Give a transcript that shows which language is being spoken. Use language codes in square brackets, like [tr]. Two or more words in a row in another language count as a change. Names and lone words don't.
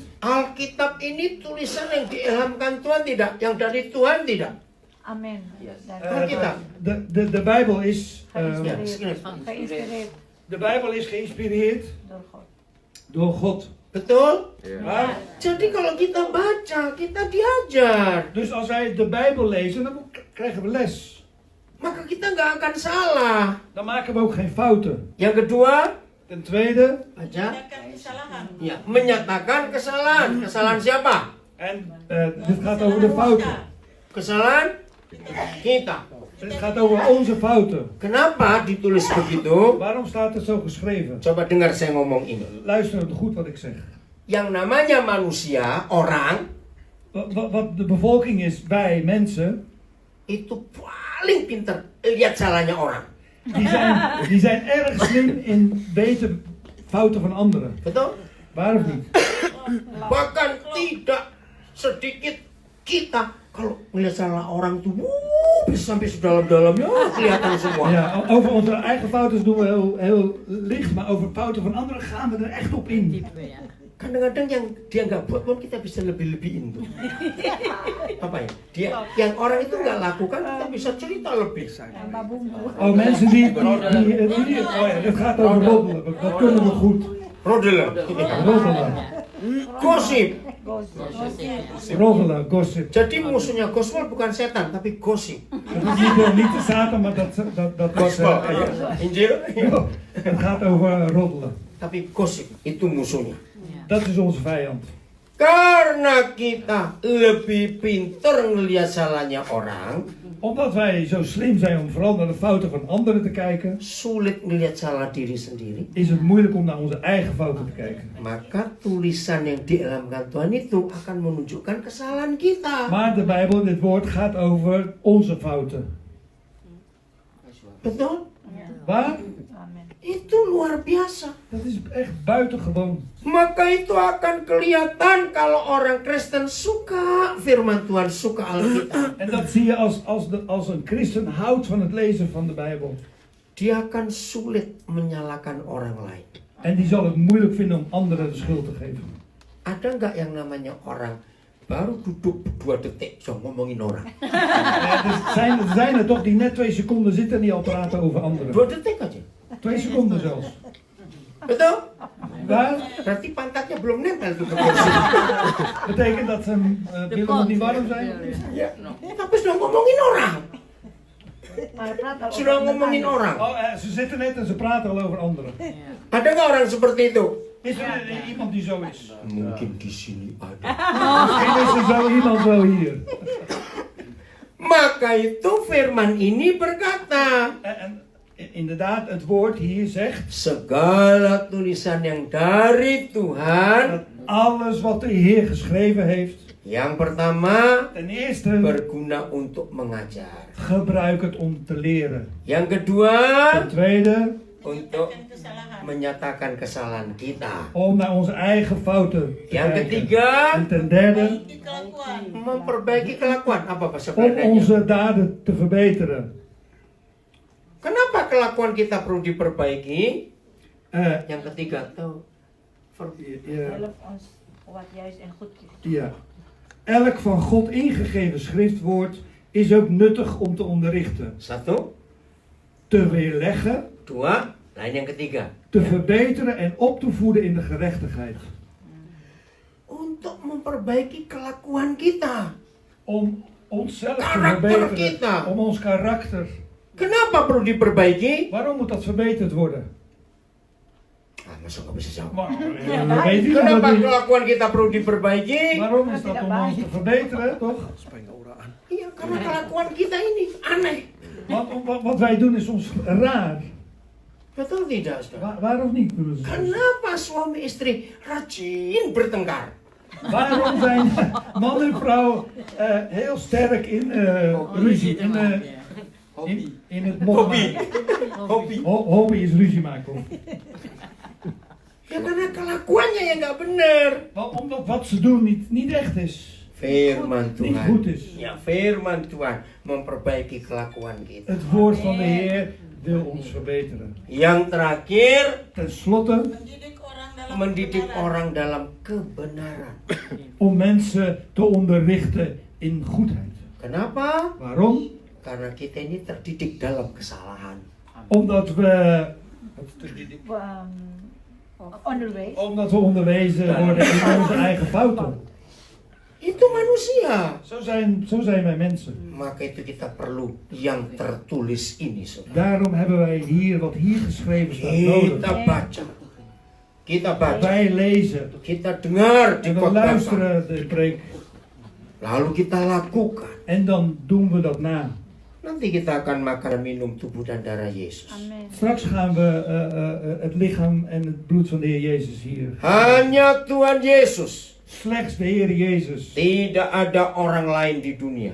[id] Alkitab ini tulisan yang diilhamkan Tuhan tidak, yang dari Tuhan tidak. Amen. Alkitab. [nl] De Bijbel is... [id] Ya, segini. [nl] Geïnspireerd de Bijbel is geïnspireerd door God. door God. [id] Betul? [nl] Maar, [id] Jadi kalau kita baca, kita diajar. [nl] dus als wij de Bijbel lezen, dan krijgen we les. [id] Maka kita nggak akan salah. [nl] Dan maken we ook geen fouten. [id] Yang kedua, [nl] Ten tweede, [id] baca. Ya, menyatakan kesalahan. Kesalahan siapa? [nl] en dit gaat over de fouten. [id] Kesalahan kita. [nl] Het gaat over onze fouten. [id] Kenapa ditulis begitu? [nl] Waarom staat het zo geschreven? [id] Coba dengar saya ngomong ini. [nl] Luister goed wat ik zeg. [id] Yang namanya manusia, orang, [nl] Wat de bevolking is, wij mensen, [id] itu paling pinter lihat salahnya orang. [nl] die zijn erg slim in weten fouten van anderen. [id] Betul? [nl] Waar of niet? [id] Bahkan tidak sedikit kita kalau melihat salah orang itu bisa sampai sedalam-dalamnya kelihatan semua. [nl] Ja, over onze eigen fouten doen we heel licht, maar over fouten van anderen gaan we er echt op in. Diepe, ja. [id] Kadang-kadang yang dia nggak buat pun kita bisa lebih-lebihin tuh. Apa ya? Dia yang orang itu nggak lakukan kita bisa cerita lebih. [nl] En babumbo. Oh, mensen die oh ja, dit gaat over roddelen, dat kunnen we goed. Roddelen. Roddelen, [id] Gosip. [nl] roddelen, gossip. [id] Jadi musuhnya gospel bukan setan tapi gosip. [nl] Dat is niet de Satan, maar dat is... [id] Gospel. Injil. [nl] Het gaat over roddelen. [id] Tapi gosip itu musuhnya. [nl] Dat is onze vijand. [id] Karena kita lebih pinter ngelihat salahnya orang, [nl] Omdat wij zo slim zijn om vooral naar de fouten van anderen te kijken, [id] sulit ngelihat salah diri sendiri. [nl] is het moeilijk om naar onze eigen fouten te kijken. [id] Maka tulisan yang diilhamkan Tuhan itu akan menunjukkan kesalahan kita. [nl] Maar de Bijbel, dit woord, gaat over onze fouten. [id] Betul? [nl] Waar? Amen. [id] Itu luar biasa. [nl] Dat is echt buitengewoon. [id] Maka itu akan kelihatan kalau orang Kristen suka firman Tuhan, suka Alkitab. [nl] En dat zie je als een christen houdt van het lezen van de Bijbel. [id] Dia akan sulit menyalahkan orang lain. [nl] En die zal het moeilijk vinden om anderen de schuld te geven. [id] Ada nggak yang namanya orang baru duduk 2 detik zo ngomongin orang? [nl] Er zijn er toch die net 2 seconden zitten en die al praten over [id] 2 [nl] anderen. [id] detik aja. [nl] 2 seconden zelfs. [id] Betul? [nl] Waar? [id] Berarti pantatnya belum nempel tuh ke kursi. [nl] Betekent dat hun billen nog niet warm zijn? [id] Ya, tapi sudah ngomongin orang. [nl] Maar praat al [id] Sudah [nl] over [id] ngomongin [nl] iemand [id] orang. [nl] Oh, ze zitten net en ze praten al over anderen. [id] Ada nggak orang seperti itu? [nl] Is er iemand die zo is? [id] Mungkin di sini ada. [nl] Misschien is er zo iemand wel hier. [id] Maka itu firman ini berkata, [nl] En inderdaad, het woord hier zegt [id] segala tulisan yang dari Tuhan, [nl] dat alles wat de Heer geschreven heeft, [id] yang pertama [nl] ten eerste [id] berguna untuk mengajar. [nl] gebruik het om te leren. [id] Yang kedua, [nl] Ten tweede, [id] untuk menyatakan kesalahan kita. [nl] om naar onze eigen fouten te [id] Yang [nl] kijken. [id] ketiga, [nl] En ten derde, [id] memperbaiki kelakuan. Apa bahasa [nl] om [id] Belandanya? [nl] onze daden te verbeteren. [id] Kenapa kelakuan kita perlu diperbaiki? Yang ketiga tuh [nl] Ja, Help ons wat juist en goed is. ja. Elk van God ingegeven schriftwoord is ook nuttig om te onderrichten, [id] satu, [nl] te weerleggen, [id] dua, lain yang ketiga. [nl] te verbeteren en op te voeden in de gerechtigheid. [id] Untuk memperbaiki kelakuan kita. [nl] Om onszelf te [id] Karakter [nl] verbeteren, [id] kita. [nl] om ons karakter. [id] Kenapa perlu diperbaiki? [nl] Waarom moet dat verbeterd worden? [id] Ah, masa nggak bisa jawab. [nl] Maar, we weten dat [id] Kenapa [nl] niet. [id] kelakuan kita perlu diperbaiki? [nl] Waarom is dat om ons te verbeteren, toch? [id] Supaya nggak uraan. Iya, karena kelakuan kita ini aneh. [nl] Want wat wij doen is soms raar. [id] Betul tidak, saudara? [nl] Waarom niet, broers en zussen? [id] Kenapa suami istri rajin bertengkar? [nl] Waarom zijn man en vrouw heel sterk in ruzie, in het Hobby. hobby. Hobby is ruzie maken. [id] Ya karena kelakuannya yang nggak benar. [nl] Omdat wat ze doen niet echt is. [id] Firman [nl] Niet [id] Tuhan. [nl] goed is. [id] Ya, firman Tuhan memperbaiki kelakuan kita. [nl] Het woord van de Heer wil ons verbeteren. [id] Yang terakhir, [nl] Ten slotte, [id] mendidik orang dalam kebenaran. [nl] om mensen te onderrichten in goedheid. [id] Kenapa? [nl] Waarom? [id] Karena kita ini terdidik dalam kesalahan. [nl] Omdat we Onderwijs. Omdat we onderwezen worden in onze eigen fouten. [id] Itu manusia. [nl] Zo zijn wij mensen. [id] Maka itu kita perlu yang tertulis ini, saudara. [nl] Daarom hebben wij hier wat hier geschreven staat nodig. [id] Kita baca. Kita baca. [nl] Wij lezen [id] Kita dengar di [nl] en we [id] khotbah. [nl] luisteren de preek [id] Lalu kita lakukan. [nl] en dan doen we dat na. [id] Nanti kita akan makan dan minum tubuh dan darah Yesus. Amen. [nl] Straks gaan we het lichaam en het bloed van de Heer Jezus hier. [id] Hanya Tuhan Yesus. [nl] Slechts de Heer Jezus. [id] Tidak ada orang lain di dunia